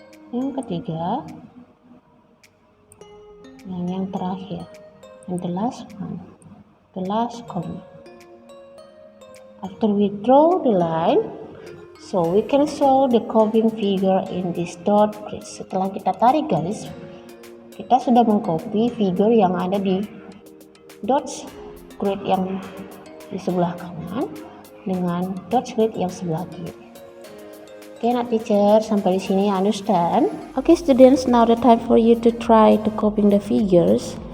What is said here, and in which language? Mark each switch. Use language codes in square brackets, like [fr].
[id] Yang ketiga, yang terakhir, [en] and the last one, the last column. After we draw the line, so we can show the copying figure in this dot grid. [id] Setelah kita tarik garis, kita sudah mengcopy figure yang ada di dots grid yang di sebelah kanan dengan dots grid yang sebelah kiri. Okay, nak teacher, sampai di sini understand? [en] Okay students, now the time for you to try to copying the figures.